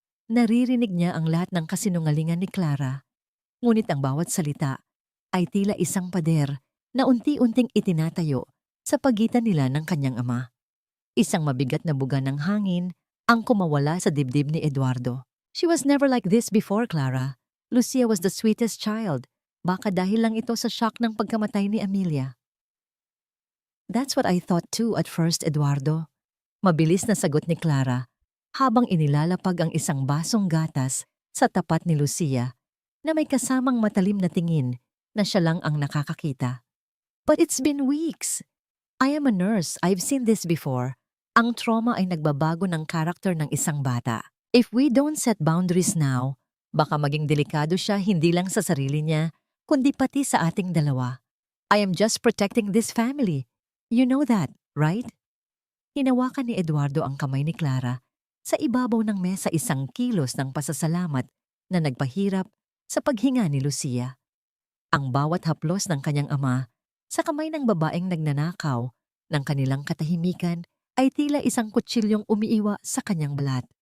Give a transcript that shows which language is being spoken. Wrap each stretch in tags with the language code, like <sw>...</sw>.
<tl>Naririnig niya ang lahat ng kasinungalingan ni Clara, ngunit ang bawat salita ay tila isang pader na unti-unting itinatayo sa pagitan nila ng kanyang ama. Isang mabigat na buga ng hangin ang kumawala sa dibdib ni Eduardo.</tl> <en>She was never like this before, Clara. Lucia was the sweetest child.</en> <tl>Baka dahil lang ito sa shock ng pagkamatay ni Amelia.</tl> <en>That's what I thought too at first, Eduardo.</en> <tl>Mabilis na sagot ni Clara habang inilalapag ang isang basong gatas sa tapat ni Lucia na may kasamang matalim na tingin na siya lang ang nakakakita.</tl> <en>But it's been weeks. I am a nurse. I've seen this before.</en> <tl>Ang trauma ay nagbabago ng karakter ng isang bata.</tl> <en>If we don't set boundaries now,</en> <tl>baka maging delikado siya hindi lang sa sarili niya, kundi pati sa ating dalawa.</tl> <en>I am just protecting this family. You know that, right?</en> <tl>Hinawakan ni Eduardo ang kamay ni Clara sa ibabaw ng mesa, isang kilos ng pasasalamat na nagpahirap sa paghinga ni Lucia. Ang bawat haplos ng kanyang ama sa kamay ng babaeng nagnanakaw ng kanilang katahimikan ay tila isang kutsilyong umiiwa sa kanyang balat.</tl>